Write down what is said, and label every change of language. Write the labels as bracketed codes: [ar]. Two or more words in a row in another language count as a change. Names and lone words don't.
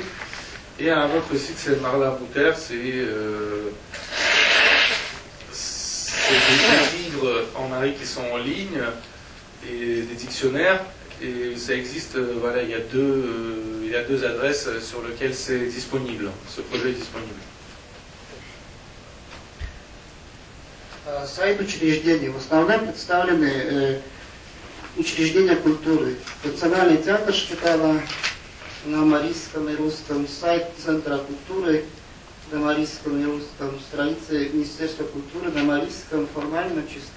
[fr] Et un autre site, c'est Marla Bouter, c'est des livres en Marie qui sont en ligne, et des dictionnaires Et ça existe, voilà, il y a deux adresses sur lesquelles c'est disponible, ce projet est disponible. [ru] Сайт учреждений. В основном представлены учреждения культуры. Национальный театр Шпитала на марийском и русском, сайт Центра культуры на марийском и русском, страницы Министерства культуры на марийском, формально чисто.